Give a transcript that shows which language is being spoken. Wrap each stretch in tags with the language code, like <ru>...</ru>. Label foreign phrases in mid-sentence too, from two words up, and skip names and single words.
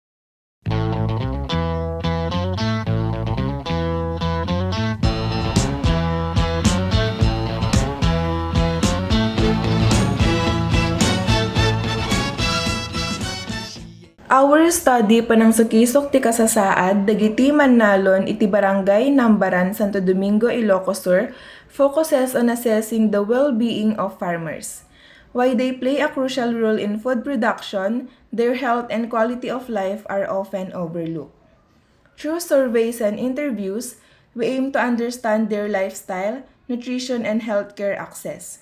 <en>Our study</en> <ilo>panang sukisok ti kasasaad dagiti mannalon iti barangay Nambaran, Santo Domingo, Ilocos Sur</ilo> <en>focuses on assessing the well-being of farmers. Why they play a crucial role in food production, their health and quality of life are often overlooked. Through surveys and interviews, we aim to understand their lifestyle, nutrition, and healthcare access.</en>